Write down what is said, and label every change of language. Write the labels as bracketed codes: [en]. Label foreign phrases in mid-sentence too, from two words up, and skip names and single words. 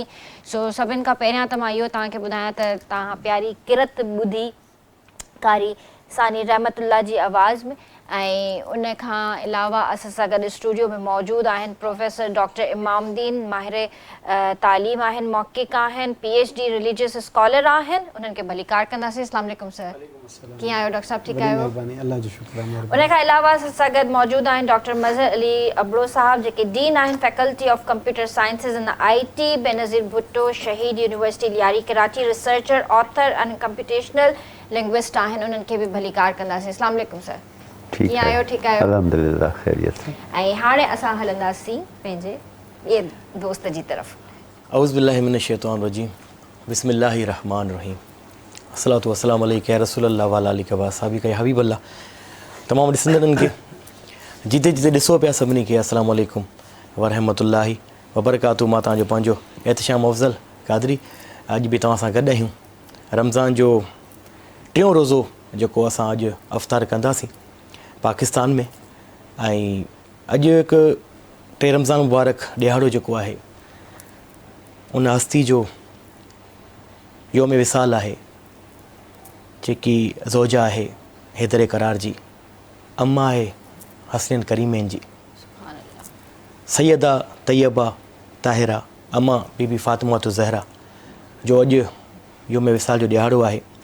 [sd] सो सभिनि खां पहिरियां त मां इहो तव्हांखे ॿुधायां त तव्हां प्यारी किरत ॿुधी कारी सानी रहमतुल्लाह जी आवाज़ में, ऐं उन खां अलावा असां सां गॾु स्टूडियो में मौजूदु आहिनि प्रोफेसर डॉक्टर इमामुद्दीन, माहिर तालीम आहिनि, मौक़िक़ आहिनि, PhD [en] religious scholar [sd] आहिनि। उन्हनि खे भलीकार कंदासीं। [ar] السلام عليكم [sd] सर, कीअं आहियो डॉक्टर साहब, ठीकु आहियो? अल्लाह जो शुक्र आहे। उन खां अलावा असां सां गॾु मौजूदु आहिनि डॉक्टर मज़हर अली अबड़ो साहब, जेके डीन आहिनि फैकल्टी ऑफ कंप्यूटर साइंसिस इन IT, बेनज़ीर भुट्टो शहीद यूनिवर्सिटी लियारी कराची, [en] researcher, author and computational linguist [sd] आहिनि। उन्हनि खे बि भलीकार कंदासीं। [ar] السلام عليكم [sd] सर, कीअं आहियो, ठीकु आहियो? अल्हम्दुलिल्लाह खैरियत। ऐं हाणे असां हलंदासीं पंहिंजे ॿिए दोस्त जी तरफ़। [ar] أعوذ بالله من الشيطان الرجيم، بسم الله الرحمن الرحيم، الصلاة والسلام عليك يا رسول الله وعلى آلك وأصحابك يا حبيب الله. [sd] तमामु ॾिसंदड़नि खे जिते जिते ॾिसो पिया सभिनी खे [ar] السلام عليكم ورحمة الله وبركاته. [sd] मां तव्हांजो पंहिंजो एहतिशाम अफ़ज़ल क़ादरी अॼु बि तव्हां सां गॾु आहियूं। रमज़ान जो टियों रोज़ो जेको असां अॼु अफ़्तार कंदासीं पाकिस्तान में, ऐं अॼु हिकु टे रमज़ान मुबारक ॾिहाड़ो जेको आहे उन हस्ती जो योम विसाल आहे, जेकी ज़ौजा आहे हैदर करार जी, अम्मा आहे हसनैन करीमैन जी, सैयदा तैयबा ताहिरा अम्मा बीबी फ़ातिमा ज़हरा जो अॼु योम विसाल जो ॾिहाड़ो आहे।